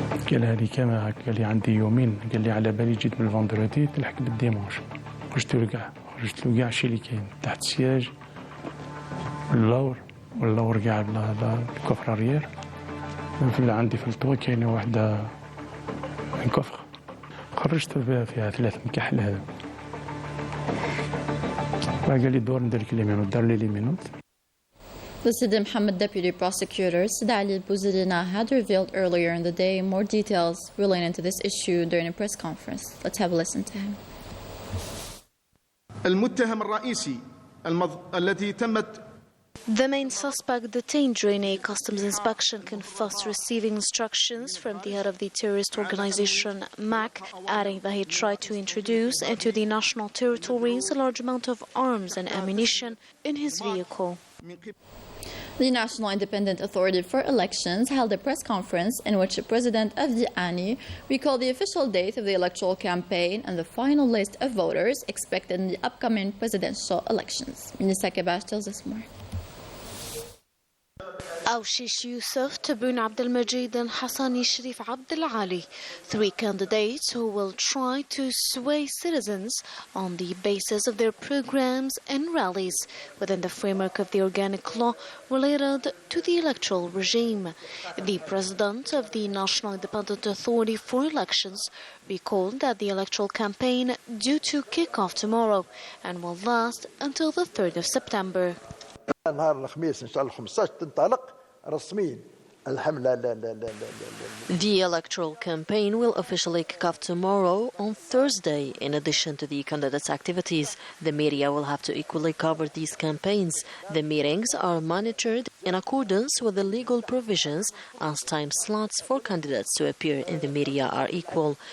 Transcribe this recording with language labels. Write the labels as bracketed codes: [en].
[ar] قالها لي كما هاك قال لي عندي يومين قال لي على بالي جيت من الفندردي تلحق بالديمونش خرجت له كاع الشيء اللي كاين تحت السياج واللور كاع الكفر ريير عندي في الطوا كاينه واحده كفر خرجت فيها 3 مكحل هذا قال لي دور ندير لك لي مينوت دار لي مينوت [en] The Sidi Mohammed deputy prosecutor, Sidi Ali Bouzidina, had revealed earlier in the day more details relating to this issue during a press conference. Let's have a listen to him. [ar] المتهم الرئيسي الذي تمت [en] The main suspect detained during a customs inspection confessed receiving instructions from the head of the terrorist organization MAC, adding that he tried to introduce into the national territories a large amount of arms and ammunition in his vehicle. The National Independent Authority for Elections held a press conference in which the president of the ANI recalled the official date of the electoral campaign and the final list of voters expected in the upcoming presidential elections. Minister Kebash tells us more. Awshish Yusuf, Taboun Abdelmajid and Hassani Sharif Abdelali, 3 candidates who will try to sway citizens on the basis of their programs and rallies within the framework of the organic law related to the electoral regime. The president of the National Independent Authority for Elections recalled that the electoral campaign due to kick off tomorrow and will last until the 3rd of September. [ar] نهار الخميس ان شاء الله 15 تنطلق رسميا الحملة. [en] The electoral campaign will officially kick off tomorrow on Thursday. In addition to the candidates' activities, the media will have to equally cover these campaigns. The meetings are monitored in accordance with the legal provisions as time slots for candidates to appear in the media are equal.